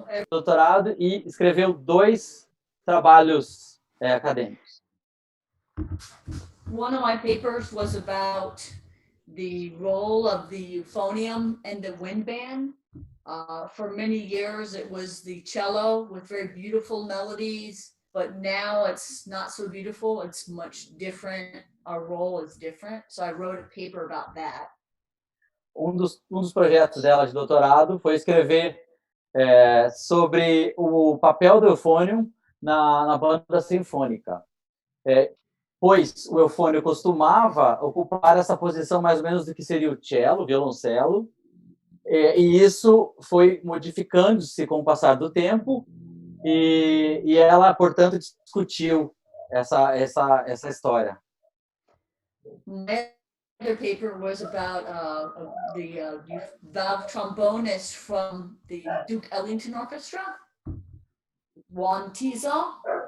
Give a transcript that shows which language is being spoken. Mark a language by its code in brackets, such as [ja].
[pt] doutorado e escreveu 2 trabalhos acadêmicos. [en] One of my papers was about the role of the euphonium and the wind band. For many years, it was the cello with very beautiful melodies, but now it's not so beautiful. It's much different. Our role is different. So I wrote a paper about that. [pt] Um dos projetos dela de doutorado foi escrever sobre o papel do eufônio na banda sinfônica. Pois o eufônio costumava ocupar essa posição mais ou menos do que seria o cello, o violoncelo, e isso foi modificando-se com o passar do tempo, e ela, portanto, discutiu essa história. [en] My other paper was about the valve trombonist from the Duke Ellington Orchestra, Juan Tizo.